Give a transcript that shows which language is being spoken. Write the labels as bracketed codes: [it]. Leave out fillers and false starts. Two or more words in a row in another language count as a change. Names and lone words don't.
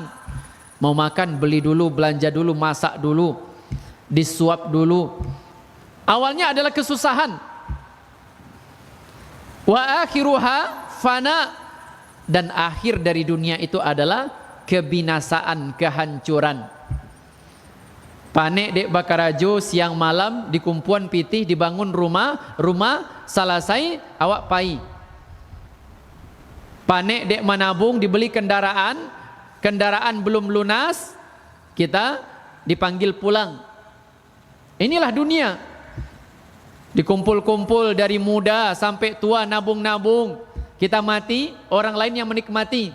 [id] Mau makan beli dulu, belanja dulu, masak dulu, disuap dulu. Awalnya adalah kesusahan. [ar] وآخرها فناء, [id] dan akhir dari dunia itu adalah kebinasaan, kehancuran. [min] Panik dek bakarajo siang malam di kumpuan pitih dibangun rumah selesai awak pai. [id] Panik dek menabung dibeli kendaraan belum lunas, kita dipanggil pulang. Inilah dunia. Dikumpul-kumpul dari muda sampai tua, nabung-nabung. Kita mati, orang lain yang menikmati.